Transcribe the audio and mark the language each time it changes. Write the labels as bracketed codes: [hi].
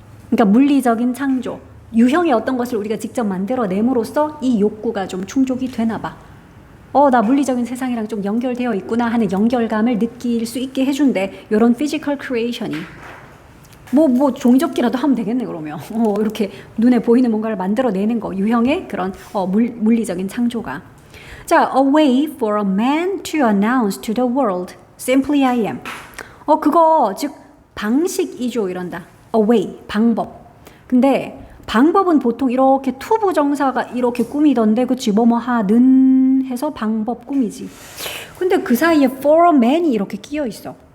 [ko] 그러니까 물리적인 창조, 유형의 어떤 것을 우리가 직접 만들어냄으로써 이 욕구가 좀 충족이 되나 봐. 나 물리적인 세상이랑 좀 연결되어 있구나 하는 연결감을 느낄 수 있게 해준대. 이런 physical creation이. 뭐 종이접기라도 하면 되겠네 그러면. 이렇게 눈에 보이는 뭔가를 만들어내는 거, 유형의 그런 물리적인 창조가. [en] 자, a way for a man to announce to the world simply I am. [ko] 그거 즉 방식이죠 이런다. a way, 방법. 근데 방법은 보통 이렇게 투부정사가 이렇게 꾸미던데, 그치? 뭐뭐 하는 해서 방법 꾸미지. 근데 그 사이에 [en] for a man [ko] 이 이렇게 끼어 있어.